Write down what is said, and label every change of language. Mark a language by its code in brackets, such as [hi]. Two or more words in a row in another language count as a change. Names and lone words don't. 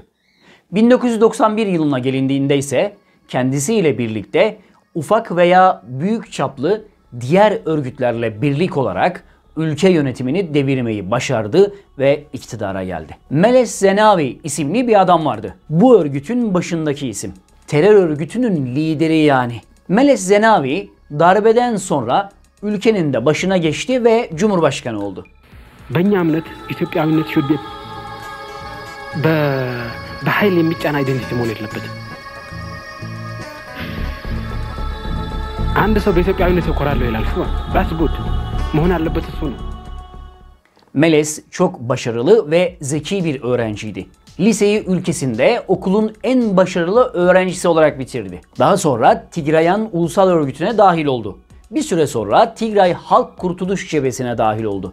[tr] 1991 yılına gelindiğinde ise kendisiyle birlikte ufak veya büyük çaplı diğer örgütlerle birlik olarak ülke yönetimini devirmeyi başardı ve iktidara geldi. Meles Zenawi isimli bir adam vardı. Bu örgütün başındaki isim. Terör örgütünün lideri yani. Meles Zenawi darbeden sonra ülkenin de başına geçti ve Cumhurbaşkanı oldu. [am] በእኛ እምነት ኢትዮጵያዊነት [en] should be [am] በኃይል የሚጫን አይደንቲቲ መሆን የለበትም። አንድ ሰው በኢትዮጵያዊነት እኮራለሁ ይላል። [en] that's good [am] መሆን ያለበት እሱ ነው። [tr] Meles çok başarılı ve zeki bir öğrenciydi. Liseyi ülkesinde okulun en başarılı öğrencisi olarak bitirdi. Daha sonra Tigrayan Ulusal Örgütü'ne dahil oldu. Bir süre sonra Tigray Halk Kurtuluş Cephesi'ne dahil oldu.